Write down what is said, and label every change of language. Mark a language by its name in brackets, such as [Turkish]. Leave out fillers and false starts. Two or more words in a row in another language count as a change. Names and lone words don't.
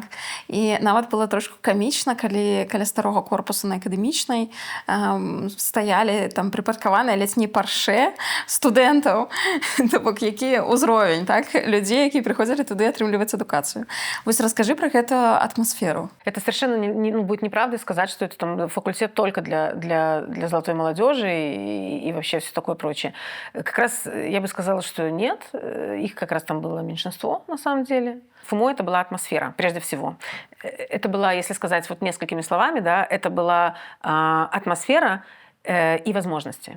[Belarusian] І нават было трошку камічна, калі каля старога корпусу на акадэмічнай стаялі там прыпаркаваныя ледзь не парше студэнтаў, то бок які ўзровень, так? Людзей, які прыходзілі туды атрымліваць адукацыю. Вось раскажы пра гэту атмасферу. [Russian] Это совершенно будет неправдой сказать, что это там факультет только для золотой молодежи и вообще все такое прочее. Как раз я бы сказала, что нет, их как раз там было меньшинство на самом деле. ФМО это была атмосфера, прежде всего. Это была, если сказать вот несколькими словами, да, это была атмосфера и возможности.